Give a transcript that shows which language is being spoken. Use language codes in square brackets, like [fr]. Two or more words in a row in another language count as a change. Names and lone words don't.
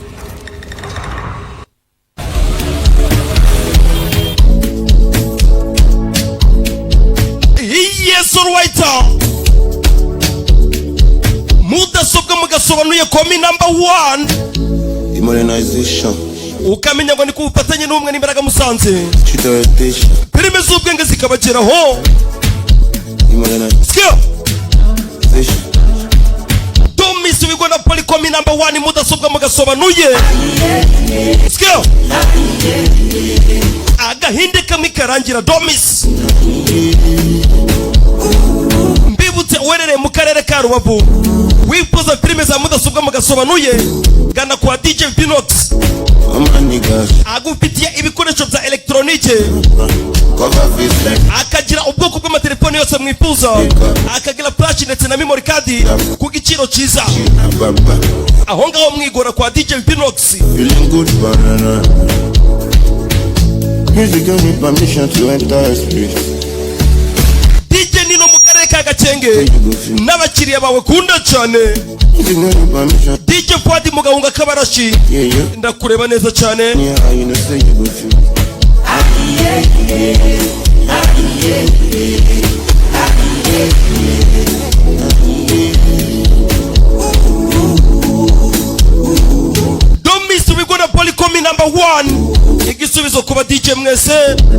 [en] Yes, alright. [rw] Mudasobwa mugasobanuye komi number 1 [en] Modernization. [rw] Ukamenya ngo ni ku bufatanye n'Ubumwe n'Imbaraga Musanze filime z'ubwenge zikabageraho. [en] Skill don't miss, we gonna play komi number 1 [rw] mudasobwa mugasobanuye. Skill agahinde kamwe karangira, [en] don't miss. [rw] Mbibutse uherereye mu karere ka Rubavu wifuza filime za mudasobwa mugasobanuye, gana kwa DJ Vinox agufitiye ibikoresho bya elektronike, akagira ubwoko bw'amatelefoni yose mwifuza, akagira flash ndetse na [en] memory card [rw] ku giciro cyiza. Aho ngaho mwigora kwa DJ Vinox. [en] Music give me permission to enter space. [rw] DJ Nino mu karere ka Gakenge n'abakiriya bawe kunda cyane. DJ Fuadi mu Gahunga Kabarashi ndakureba neza cyane. [en] Don't miss, we gonna polycomi number 1 [rw] igisubizo kuba DJ mwese.